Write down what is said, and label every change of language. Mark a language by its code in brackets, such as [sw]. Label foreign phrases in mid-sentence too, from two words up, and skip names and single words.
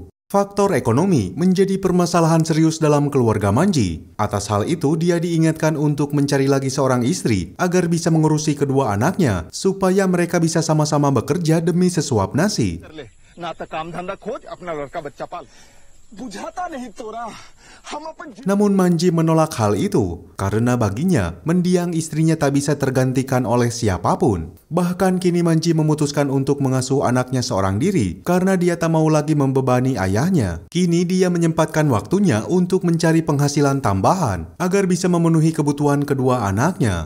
[id] Faktor ekonomi menjadi permasalahan serius dalam keluarga Manji. Atas hal itu, dia diingatkan untuk mencari lagi seorang istri agar bisa mengurusi kedua anaknya, supaya mereka bisa sama-sama bekerja demi sesuap nasi. [bho] बुझाता नहीं तोरा हम अपन [id] Namun Manji menolak hal itu karena baginya mendiang istrinya tak bisa tergantikan oleh siapapun. Bahkan kini Manji memutuskan untuk mengasuh anaknya seorang diri karena dia tak mau lagi membebani ayahnya. Kini dia menyempatkan waktunya untuk mencari penghasilan tambahan agar bisa memenuhi kebutuhan kedua anaknya.